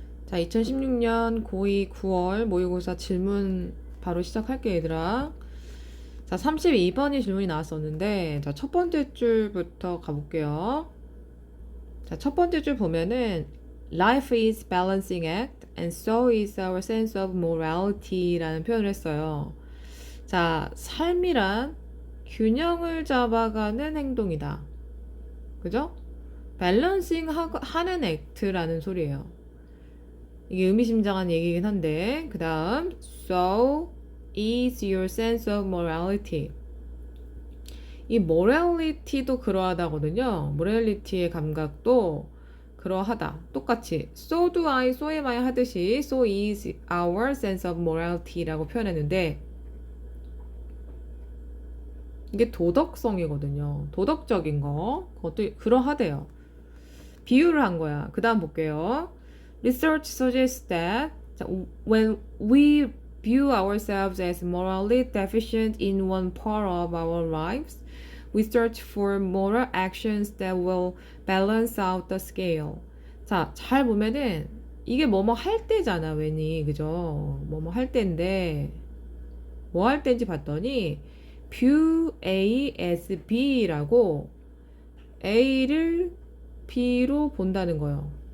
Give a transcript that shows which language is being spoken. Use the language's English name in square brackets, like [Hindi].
[Korean] 자, 2016년 고2 9월 모의고사 질문 바로 시작할게, 얘들아. 자, 32번이 질문이 나왔었는데, 자, 첫 번째 줄부터 가볼게요. 자, 첫 번째 줄 보면은, [English] Life is balancing act, and so is our sense of morality [Korean] 라는 표현을 했어요. 자, 삶이란 균형을 잡아가는 행동이다. 그죠? 밸런싱 하는 액트라는 소리예요. 이게 의미심장한 얘기긴 한데, 그 다음 [English] So is your sense of morality. [Korean] 이 morality도 그러하다거든요. morality의 감각도 그러하다. 똑같이 [English] so do I, so am I [Korean] 하듯이 [English] so is our sense of morality [Korean] 라고 표현했는데, 이게 도덕성이거든요. 도덕적인 거. 그것도 그러하대요. 비유를 한 거야. 그 다음 볼게요. [English] Research suggests that when we view ourselves as morally deficient in one part of our lives, we search for moral actions that will balance out the scale. [Korean] 자, 잘 보면은 이게 뭐뭐 할 때잖아, 왠이. 그죠? 뭐뭐 할 때인데 뭐 할 때인지 봤더니 [English] view A as B [Korean] 라고 A를 B로 본다는 거예요.